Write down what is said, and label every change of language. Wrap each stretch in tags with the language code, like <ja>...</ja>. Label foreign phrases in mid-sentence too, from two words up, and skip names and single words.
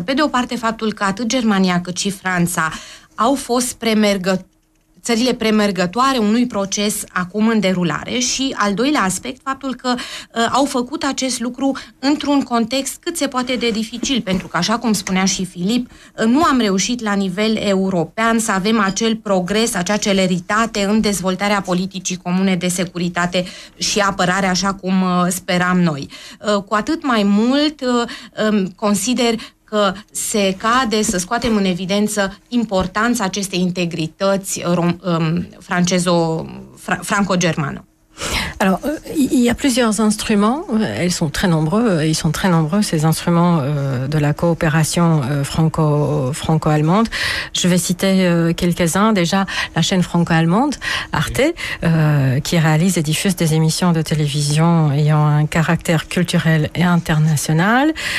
<ro>Pe de o parte, faptul că atât Germania cât și Franța au fost țările premergătoare unui proces acum în derulare și, al doilea aspect, faptul că au făcut acest lucru într-un context cât se poate de dificil, pentru că, așa cum spunea și Filip, nu am reușit la nivel european să avem acel progres, acea celeritate în dezvoltarea politicii comune de securitate și apărare, așa cum speram noi. Cu atât mai mult consider că se cade să scoatem în evidență importanța acestei integrități franco-germană.</ro> <fr>Alors, il y a plusieurs instruments, ils sont très nombreux ces instruments de la coopération franco-allemande. Je vais citer quelques-uns. Déjà, la chaîne franco-allemande, Arte, qui réalise et diffuse des émissions de télévision ayant un caractère culturel et international.</fr>